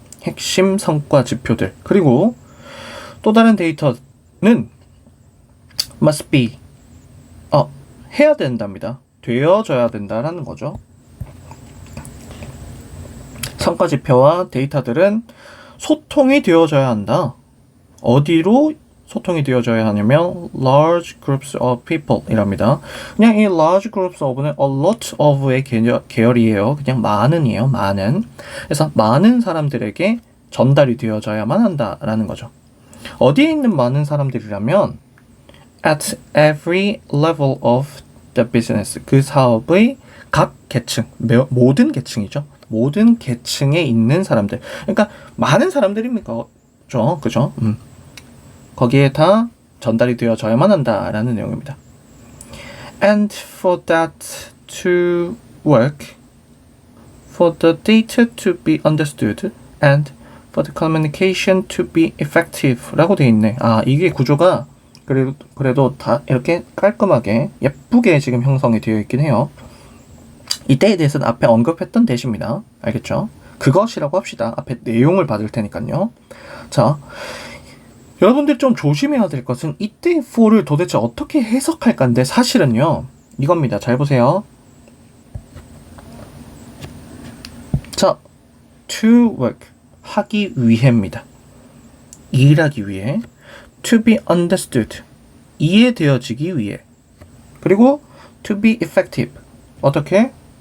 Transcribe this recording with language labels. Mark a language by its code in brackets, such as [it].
[ko] 핵심 성과 지표들. 그리고 또 다른 데이터는 must be 해야 된답니다. 되어져야 된다라는 거죠. 성과 지표와 데이터들은 소통이 되어져야 한다. 어디로 소통이 되어져야 하냐면 [en] large groups of people [ko] 이랍니다. 그냥 이 large groups of는 a lot of의 계열이에요. 그냥 많은이에요. 많은. 그래서 많은 사람들에게 전달이 되어져야만 한다라는 거죠. 어디에 있는 많은 사람들이라면 [en] at every level of the business, [ko] 그 사업의 각 계층, 모든 계층이죠. 모든 계층에 있는 사람들. 그러니까 많은 사람들입니까? 그죠? 거기에 다 전달이 되어져야만 한다라는 내용입니다. [en] And for that to work, for the data to be understood, and for the communication to be effective [ko] 라고 되어 있네. 이게 구조가 그래도 다 이렇게 깔끔하게 예쁘게 지금 형성이 되어 있긴 해요. 이때에 대해서는 앞에 언급했던 대시입니다. 알겠죠? 그것이라고 합시다. 앞에 내용을 받을 테니까요. 자, 여러분들이 좀 조심해야 될 것은 이때 for를 도대체 어떻게 해석할까인데 사실은요. 이겁니다. 잘 보세요. 자, to work, 하기 위해입니다. 일하기 위해. to be understood, 이해되어지기 위해. 그리고 to be effective, 어떻게?